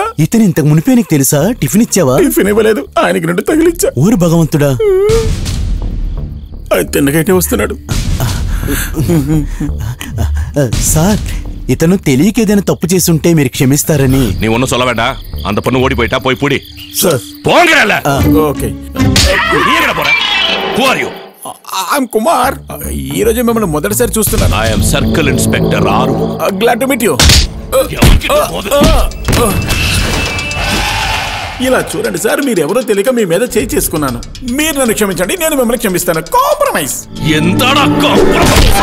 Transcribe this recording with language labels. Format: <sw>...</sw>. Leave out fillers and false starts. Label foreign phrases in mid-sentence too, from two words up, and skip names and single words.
<te>ఇతను ఇంతకు మునిపే నీకు తెలుసా? టిఫిన్ ఇచ్చావా? టిఫిన్ ఇవ్వలేదు, ఆయనకి 2 తగిలిచ్చా. ఊరు భగవంతుడా, తిన్నకైతే వస్తున్నాడు. సార్, ఇతను తెలియక ఏదైనా తప్పు చేసి ఉంటే మీరు క్షమిస్తారని.</te> <ta>நீ ஒன்னும் சொல்ல வேண்டாம். அந்த பொண்ணு ஓடி போயிட்டா போய் புடி.</ta> <te>సార్</te> <ta>போங்கறல.</ta> <te>ఓకే.</te> <ta>நீ எங்கடா போற?</ta> <en>Who are you?</en> <te>ఐఎమ్ కుమార్. ఈ రోజు మిమ్మల్ని మొదటిసారి చూస్తున్నాను.</te> <en>I am circle inspector ఆరుముఖం. glad to meet you.</en> <te>ఇలా చూడండి సార్, మీరెవరో తెలియక మీ మీద చేయి చేసుకున్నాను. మీరు నన్ను క్షమించండి, నేను మిమ్మల్ని క్షమిస్తాను. కాంప్రమైజ్. ఎంతడా కాంప్రమైజ్?</te>